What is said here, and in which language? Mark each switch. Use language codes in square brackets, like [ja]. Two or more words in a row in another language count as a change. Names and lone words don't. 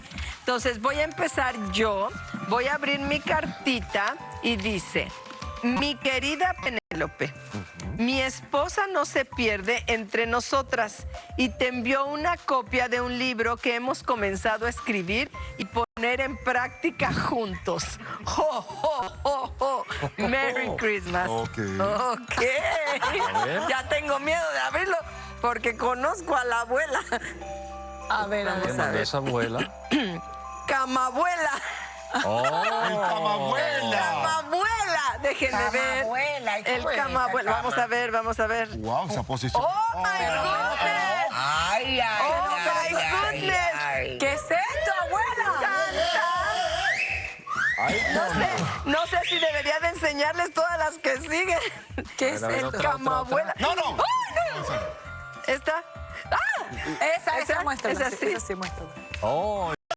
[es] Entonces voy a empezar yo, voy a abrir mi cartita y dice: mi querida Penélope, mi esposa no se pierde entre nosotras y te envió una copia de un libro que hemos comenzado a escribir y poner en práctica juntos. [en] ¡Ho, ho, ho, ho! ¡Merry Christmas! Ok. Ok. [es] A ver. Ya tengo miedo de abrirlo porque conozco a la abuela. A ver, ¿Qué vamos a mandó ver. esa abuela? Camabuela. ¡Oh! ¡El camabuela! Camabuela. Déjenme ver. Camabuela, ¿y cómo El es esa camabuela. cama? Vamos a ver, vamos a ver. Wow, esa posición. [en] ¡Oh, my goodness! Ay, ay, ¡Oh, ay, my ay, goodness! ay. [es] ¿Qué es esto, abuela? Santa. No sé si debería de enseñarles todas las que siguen. ¿Qué es A ver, esto? otra. Camabuela. No, no. ¡Oh, no! ¿Esta? ¡Ah! Esa muestra. Esa sí. ¡Oh!